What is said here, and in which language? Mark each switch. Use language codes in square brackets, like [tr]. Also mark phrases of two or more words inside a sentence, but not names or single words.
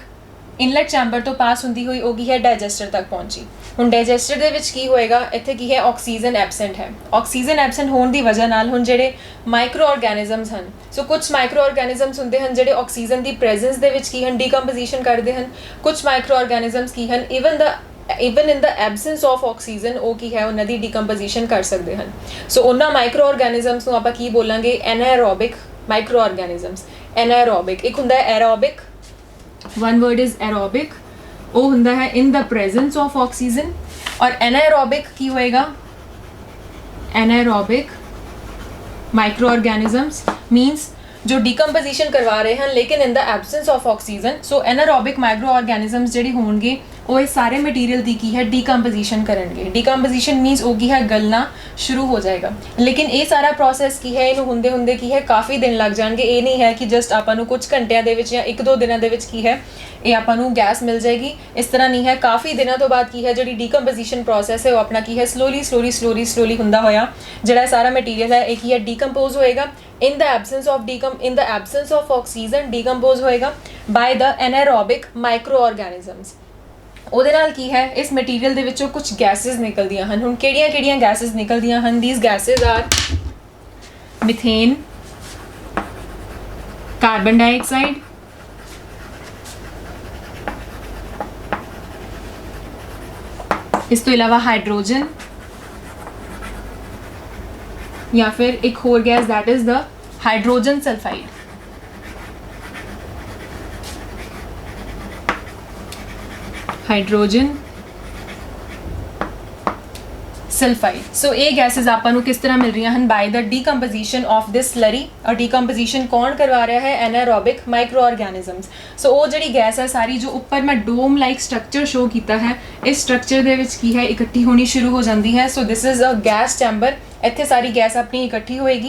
[en] inlet chamber [pa] ਤੋਂ ਪਾਸ ਹੁੰਦੀ ਹੋਈ ਉਹ ਕੀ ਹੈ ਡਾਈਜੈਸਟਰ ਤੱਕ ਪਹੁੰਚੀ. ਹੁਣ ਡਾਈਜੈਸਟਰ ਦੇ ਵਿੱਚ ਕੀ ਹੋਏਗਾ, ਇੱਥੇ ਕੀ ਹੈ [en] oxygen absent [pa] ਹੈ. [en] oxygen absent [pa] ਹੋਣ ਦੀ ਵਜ੍ਹਾ ਨਾਲ ਹੁਣ ਜਿਹੜੇ [en] micro organisms [pa] ਹਨ, ਸੋ ਕੁਝ [en] micro organisms [pa] ਹੁੰਦੇ ਹਨ ਜਿਹੜੇ ਆਕਸੀਜਨ ਦੀ ਪ੍ਰੈਜ਼ੈਂਸ ਦੇ ਵਿੱਚ ਕੀ ਹਨ ਡੀਕੰਪੋਜੀਸ਼ਨ ਕਰਦੇ ਹਨ. ਕੁਝ [en] micro organisms [pa] ਕੀ ਹਨ [en] even in the absence of oxygen [pa] ਉਹ ਕੀ ਹੈ ਉਹਨਾਂ ਦੀ ਡੀਕੰਪੋਜੀਸ਼ਨ ਕਰ ਸਕਦੇ ਹਨ. ਸੋ ਉਹਨਾਂ [en] micro organisms [pa] ਨੂੰ ਆਪਾਂ ਕੀ ਬੋਲਾਂਗੇ, [en] anaerobic micro organisms. [pa] ਐਨਾਰੋਬਿਕ ਇੱਕ ਹੁੰਦਾ ਹੈ ਐਰੋਬਿਕ, [en] one word is aerobic, [pa] ਉਹ ਹੁੰਦਾ ਹੈ [en] in the presence of oxygen. [pa] ਔਰ anaerobic ਕੀ ਹੋਏਗਾ, [en] anaerobic microorganisms means [hi] जो डीकंपोजिशन करवा रहे हैं लेकिन [en] in the absence of oxygen. so anaerobic micro organisms [pa] ਜਿਹੜੇ ਹੋਣਗੇ ਉਹ ਇਹ ਸਾਰੇ ਮਟੀਰੀਅਲ ਦੀ ਕੀ ਹੈ ਡੀਕੰਪੋਜੀਸ਼ਨ ਕਰਨਗੇ. [en] decomposition means [pa] ਉਹ ਕੀ ਹੈ ਗਲਣਾ ਸ਼ੁਰੂ ਹੋ ਜਾਏਗਾ. ਲੇਕਿਨ ਇਹ ਸਾਰਾ ਪ੍ਰੋਸੈਸ ਕੀ ਹੈ, ਇਹਨੂੰ ਹੁੰਦੇ ਕੀ ਹੈ ਕਾਫੀ ਦਿਨ ਲੱਗ ਜਾਣਗੇ. ਇਹ ਨਹੀਂ ਹੈ ਕਿ ਜਸਟ ਆਪਾਂ ਨੂੰ ਕੁਝ ਘੰਟਿਆਂ ਦੇ ਵਿੱਚ ਜਾਂ 1-2 ਦਿਨਾਂ ਦੇ ਵਿੱਚ ਕੀ ਹੈ ਇਹ ਆਪਾਂ ਨੂੰ ਗੈਸ ਮਿਲ ਜਾਏਗੀ. ਇਸ ਤਰ੍ਹਾਂ ਨਹੀਂ ਹੈ. ਕਾਫੀ ਦਿਨਾਂ ਤੋਂ ਬਾਅਦ ਕੀ ਹੈ ਜਿਹੜੀ [en] decomposition process [pa] ਹੈ ਉਹ ਆਪਣਾ ਕੀ ਹੈ ਸਲੋਲੀ ਹੁੰਦਾ ਹੋਇਆ ਜਿਹੜਾ ਸਾਰਾ ਮਟੀਰੀਅਲ ਹੈ ਇਹ ਕੀ ਹੈ ਡੀਕੰਪੋਜ਼ ਹੋਏਗਾ. [en] in the absence of oxygen decompose ਹੋਏਗਾ by the anaerobic microorganisms. [pa] ਉਹਦੇ ਨਾਲ ਕੀ ਹੈ ਇਸ ਮਟੀਰੀਅਲ ਦੇ ਵਿੱਚੋਂ ਕੁਝ ਗੈਸਿਸ ਨਿਕਲਦੀਆਂ ਹਨ. ਹੁਣ ਕਿਹੜੀਆਂ ਗੈਸਿਸ ਨਿਕਲਦੀਆਂ ਹਨ, [en] these gases are methane, carbon dioxide, [pa] ਇਸ ਤੋਂ ਇਲਾਵਾ ਹਾਈਡਰੋਜਨ [hi] या फिर एक और गैस [en] that is the hydrogen sulphide. hydrogen sulphide. [hi] सो ये गैसेज [pa] ਆਪਾਂ ਨੂੰ ਕਿਸ ਤਰ੍ਹਾਂ ਮਿਲ ਰਹੀਆਂ ਹਨ [en] by the decomposition of this slurry. [pa] ਔਰ ਡੀਕੰਪੋਜੀਸ਼ਨ ਕੌਣ ਕਰਵਾ ਰਿਹਾ ਹੈ, [en] anaerobic micro organisms. [pa] ਸੋ ਉਹ ਜਿਹੜੀ ਗੈਸ ਹੈ ਸਾਰੀ ਜੋ ਉੱਪਰ ਮੈਂ [en] dome like structure show [pa] ਕੀਤਾ ਹੈ ਇਸ ਸਟਰਕਚਰ ਦੇ ਵਿੱਚ ਕੀ ਹੈ ਇਕੱਠੀ ਹੋਣੀ ਸ਼ੁਰੂ ਹੋ ਜਾਂਦੀ ਹੈ. [en] so this is a gas chamber. [pa] ਇੱਥੇ ਸਾਰੀ ਗੈਸ ਆਪਣੀ ਇਕੱਠੀ ਹੋਏਗੀ.